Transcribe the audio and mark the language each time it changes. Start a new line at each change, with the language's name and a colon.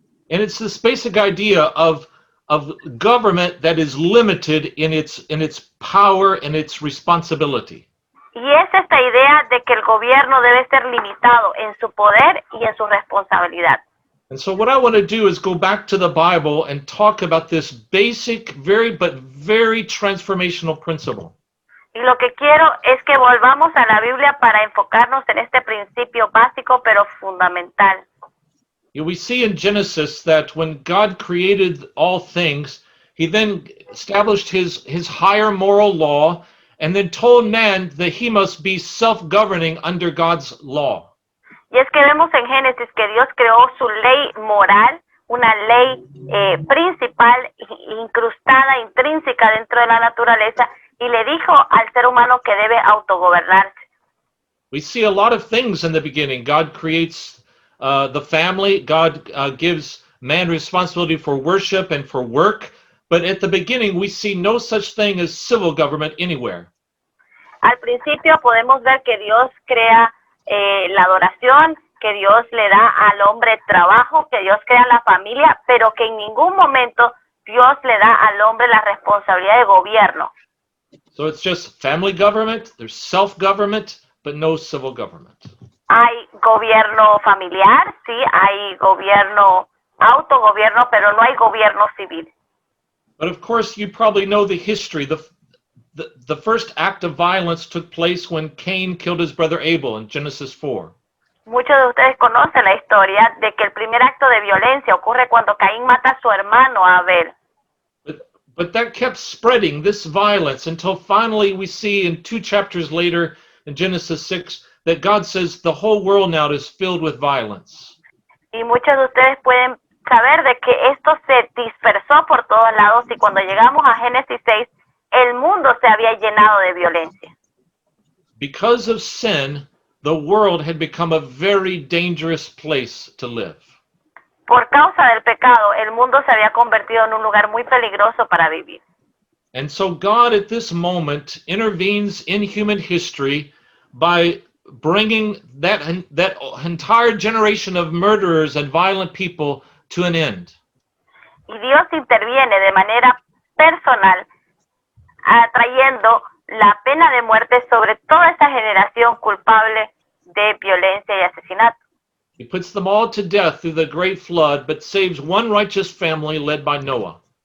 English: And it's this basic idea of government that is limited in its power and its responsibility.
Spanish: Y es esta idea de que el gobierno debe ser limitado en su poder y en su responsabilidad.
English: And so what I want to do is go back to the Bible and talk about this basic, very transformational principle.
Spanish: Y lo que quiero es que volvamos a la Biblia para enfocarnos en este principio básico pero fundamental.
English: We see in Genesis that when God created all things, he then established his higher moral law, and then told man that he must be self-governing under God's law.
Spanish: Y es que vemos en Génesis que Dios creó su ley moral, una ley principal, incrustada, intrínseca dentro de la naturaleza, y le dijo al ser humano que debe autogobernarse.
English: We see a lot of things in the beginning. God creates the family. God gives man responsibility for worship and for work. But at the beginning, we see no such thing as civil government anywhere.
Spanish: Al principio podemos ver que Dios crea la adoración, que Dios le da al hombre trabajo, que Dios crea la familia, pero que en ningún momento Dios le da al hombre la responsabilidad de gobierno.
English: So it's just family government, there's self-government, but no civil government.
Spanish: Hay gobierno familiar, sí, hay gobierno, autogobierno, pero no hay gobierno civil.
English: But of course, you probably know the history. The first act of violence took place when Cain killed his brother Abel in Genesis 4.
Spanish: Muchos de ustedes conocen la historia de que el primer acto de violencia ocurre cuando Caín mata a su hermano Abel.
English: But that kept spreading, this violence, until finally we see in 2 chapters later in Genesis 6 that God says the whole world now is filled with violence.
Spanish: Y muchos de ustedes pueden saber de que esto se dispersó por todos lados y cuando llegamos a Génesis 6, el mundo se había llenado de violencia.
English: Because of sin, the world had become a very dangerous place to live.
Spanish: Por causa del pecado, el mundo se había convertido en un lugar muy peligroso para vivir.
English: And so God at this moment intervenes in human history by bringing that entire generation of murderers and violent people to an end.
Spanish: Y Dios interviene de manera personal, trayendo la pena de muerte sobre toda esa generación culpable de violencia y asesinato.
English: He puts them all to death through the great flood, but saves one righteous family led by Noah.